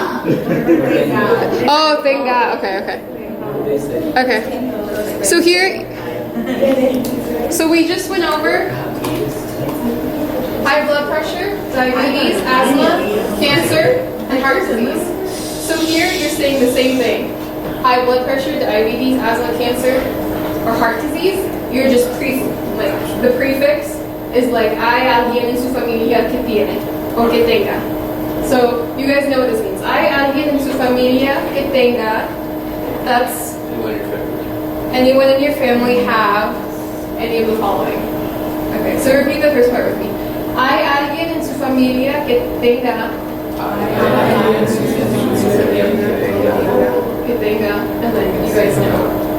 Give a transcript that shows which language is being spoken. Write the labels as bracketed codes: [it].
[en] Oh, tenga. Okay. Okay. So here, so we just went over high blood pressure, diabetes, asthma, cancer, and heart disease. So here you're saying the same thing. High blood pressure, diabetes, asthma, cancer, or heart disease. You're just the prefix is like [es] hay alguien en su familia que tiene [en] or [es] que tenga. [en] So you guys know what this means. [es] Hay alguien en su familia que tenga. [en] That's anyone in your family have any of the following. Okay, so repeat the first part with me. [es] Hay alguien en su familia que tenga. Que tenga, [en] and then you guys know.